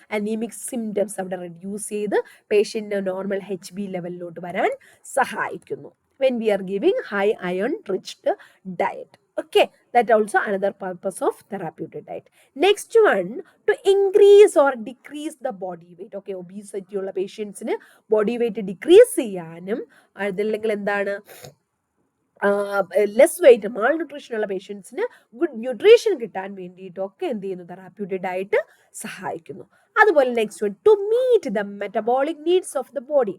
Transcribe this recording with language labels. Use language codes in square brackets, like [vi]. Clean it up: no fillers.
[ml] Anaemic symptoms അവിടെ reduce ചെയ്ത് പേഷ്യന്റിന് normal HB ലെവലിലോട്ട് വരാൻ സഹായിക്കുന്നു [en] when we are giving high iron rich diet. Okay, that also another purpose of therapeutic diet. Next one, to increase or decrease the body weight. [ml] Okay, obesity ഉള്ള പേഷ്യൻസിന് body weight decrease ചെയ്യാനും അതല്ലെങ്കിൽ എന്താണ് less wait mall nutrition ഉള്ള പേഷ്യൻസിന് good nutrition കിട്ടാൻ വേണ്ടിയിട്ടൊക്കെ എന്ത് ചെയ്യുന്നു, തെറാപ്യൂട്ടിക് ഡയറ്റ് സഹായിക്കുന്നു. അതുപോലെ [en] Next one, to meet the metabolic needs of the body.